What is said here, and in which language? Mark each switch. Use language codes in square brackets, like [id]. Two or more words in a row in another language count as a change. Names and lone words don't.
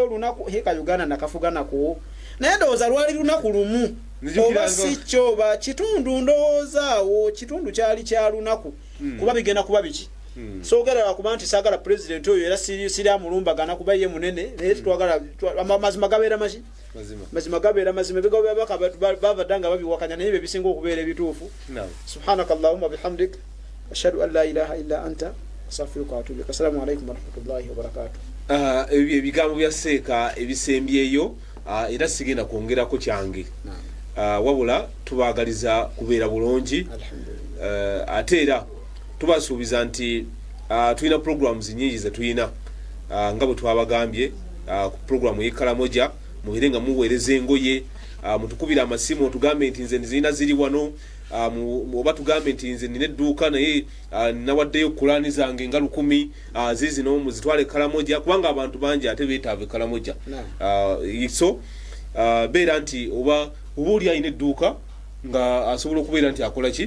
[lg] lunaku heka Uganda nakafuga nako naye ndowooza lwali lunaku lumu oba si kyo ba kitundu ndowoozaawo kitundu kyali kya lunaku kuba bigenda kuba biki soogera kuba nti saagala president oyo era siri amulumbagana kuba ye munene naye twagala mazima gabeera maki mazima gabeera mazima ebigambo byabaka bavadanga babiwakanya naye bye bisinga okubeera ebituufu [ar] سبحانك اللهم بحمدك أشهد أن لا إله إلا أنت أستغفرك وأتوب إليك السلام عليكم ورحمة الله وبركاته [lg] ebigambo bya Seeka ebisembyeyo era sigenda kwongerako kyange wabula tubagaliza kubeera bulungi ate era tubasuubiza nti tulina programs nyingi ze tulina nga bwe twabagambye ku programu y'Ekalamoja mubeere nga muweereza engoye mutukubira amasimu otugambe nti nze nzina ziri wano oba tugambe nti nze nina edduuka naye nawaddeyo Kurani zange nga 10 zizino muzitwale Ekalamoja kubanga abantu bangi ate beetaavu Ekalamoja so beera nti oba oli ayina edduuka nga asobola okubeera nti akola ki